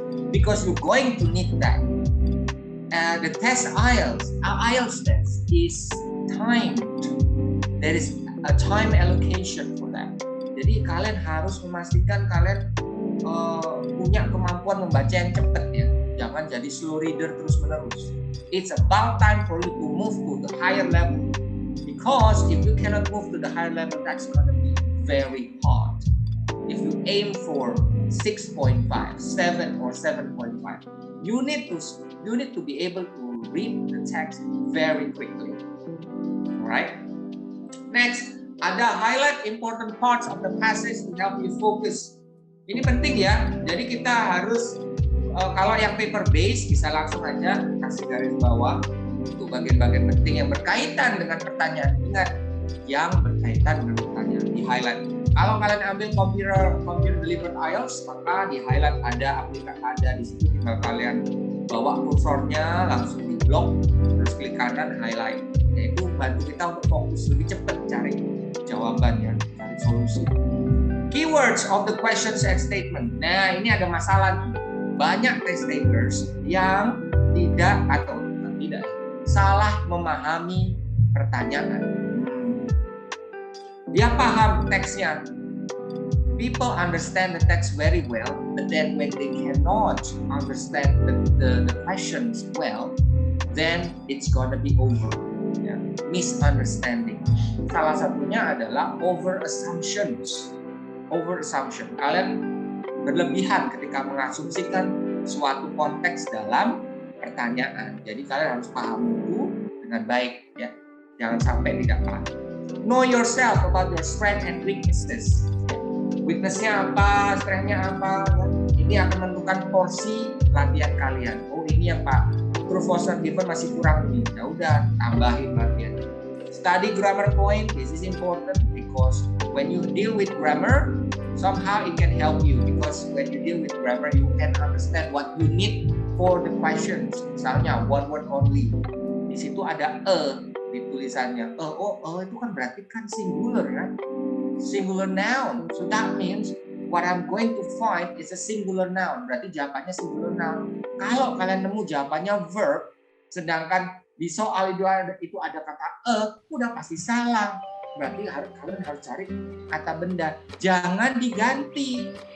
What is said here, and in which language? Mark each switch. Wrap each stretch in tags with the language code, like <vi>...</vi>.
<en>Because you're going to need that. The test IELTS test is timed. There is a time allocation for that.</en> <id>Jadi kalian harus memastikan kalian punya kemampuan membaca yang cepat ya. Jangan jadi slow reader terus menerus.</id> <en>It's about time for you to move to the higher level. Because if you cannot move to the higher level, that's gonna be very hard. If you aim for 6.5, 7 or 7.5, you need to be able to read the text very quickly. Alright. Next, ada highlight important parts of the passage to help you focus.</en> <id>Ini penting ya. Jadi kita harus kalau yang paper base bisa langsung aja kasih garis bawah untuk bagian-bagian penting yang berkaitan dengan pertanyaan. Ingat, yang berkaitan dengan pertanyaan di highlight. Kalau kalian ambil computer delivered IELTS, maka di highlight ada aplikasi ada di situ, tinggal kalian bawa kursornya langsung di blok, terus klik kanan highlight. Yaitu bantu kita untuk fokus lebih cepat cari jawabannya, cari solusi.</id> <en>Keywords of the questions and statement.</en> <id>Nah, ini ada masalah nih. Banyak test takers yang tidak salah memahami pertanyaan. Dia paham teksnya.</id> <en>People understand the text very well, but then when they cannot understand the questions well, then it's gonna be over. Ya, misunderstanding.</en> <id>Salah satunya adalah over assumptions. Kalian berlebihan ketika mengasumsikan suatu konteks dalam pertanyaan. Jadi kalian harus paham itu dengan baik ya. Jangan sampai tidak paham.</id> <en>Know yourself about your strength and weaknesses.</en> <id>Weakness-nya apa, strength-nya apa. Ini akan menentukan porsi latihan kalian. Oh, ini yang Pak Prof was not given masih kurang nih. Ya udah, tambahin latihan.</id> <en>Study grammar point. This is important because when you deal with grammar, somehow it can help you because when you deal with grammar, you can understand what you need for the questions. Misalnya one word only.</en> <id>Di situ ada di tulisannya. Itu kan berarti kan singular kan? Singular noun.</id> <en>So that means what I'm going to find is a singular noun.</en> <id>Berarti jawabannya singular noun. Kalau kalian nemu jawabannya verb, sedangkan di soal itu ada kata udah pasti salah. Berarti kalian harus cari kata benda. Jangan diganti.</id>